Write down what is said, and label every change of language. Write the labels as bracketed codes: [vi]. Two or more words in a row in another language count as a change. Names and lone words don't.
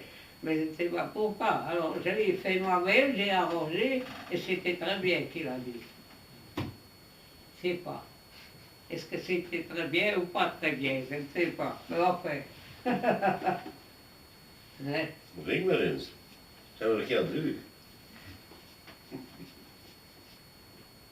[fr] Mais je ne sais pas pourquoi. Alors, je l'ai fait moi-même, j'ai arrangé, et c'était très bien qu'il a dit. Je ne sais pas. Est-ce que c'était très bien ou pas très bien? Je ne sais pas. Mais enfin. Ouais. [nl] Ring maar eens. Zijn we een keer druk?